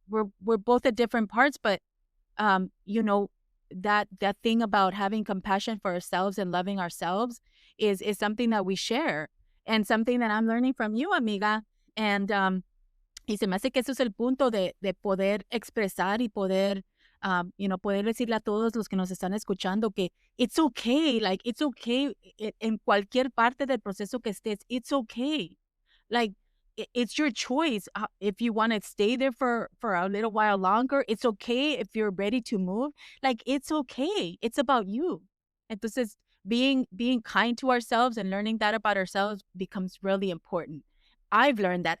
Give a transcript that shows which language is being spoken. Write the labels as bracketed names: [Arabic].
[English] We're both at different parts, but you know, that thing about having compassion for ourselves and loving ourselves is something that we share and something that I'm learning from you, amiga. [Spanish] And y se me hace que eso es el punto de poder expresar y poder, poder decirle a todos los que nos están escuchando que [English] it's okay, like it's okay [Spanish] en cualquier parte del proceso que estés, [English] it's okay. Like, it's your choice. If you want to stay there for a little while longer, it's okay. If you're ready to move, like, it's okay. It's about you. [Spanish] Entonces, [English] being kind to ourselves and learning that about ourselves becomes really important. I've learned that.